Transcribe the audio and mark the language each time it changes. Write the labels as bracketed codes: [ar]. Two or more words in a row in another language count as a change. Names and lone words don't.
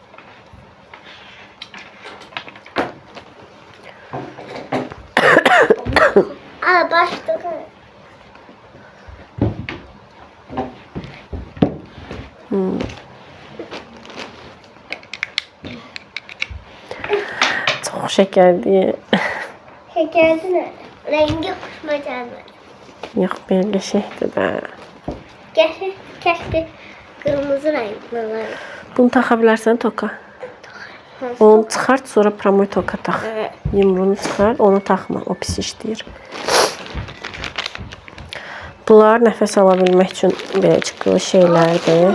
[az] Aa, başlığı. Çox şəkərdir. [tr] Şekerli ne? Rengi hoşuma gelmedi. [az] Yox, belə şeydir də. [tr] Keşke kırmızı renkli olaydı. [az] Bunu taxa bilərsən toka. Onu çıxart, sonra promoy toka tax. [tr] Evet. [az] Yumruğunu çıxart, onu taxma. O pis işləyir. Bunlar nəfəs ala bilmək üçün belə çıxılı şeylərdir.